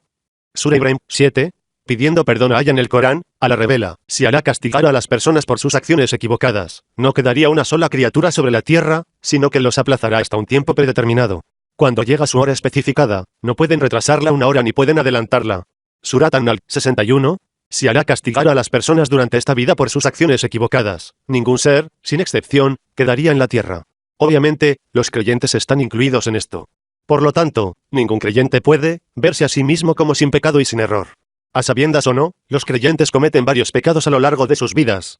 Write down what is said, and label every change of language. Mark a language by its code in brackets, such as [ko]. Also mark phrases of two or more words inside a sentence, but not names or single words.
[es] Sura Ibrahim, 7. Pidiendo perdón a Allah en el Corán, Allah revela, si Allah castigara a las personas por sus acciones equivocadas, no quedaría una sola criatura sobre la tierra, sino que los aplazará hasta un tiempo predeterminado. Cuando llega su hora especificada, no pueden retrasarla una hora ni pueden adelantarla. Surat An-Naml, 61. Si Allah castigara a las personas durante esta vida por sus acciones equivocadas, ningún ser, sin excepción, quedaría en la tierra. Obviamente, los creyentes están incluidos en esto. Por lo tanto, ningún creyente puede verse a sí mismo como sin pecado y sin error. A sabiendas o no, los creyentes cometen varios pecados a lo largo de sus vidas.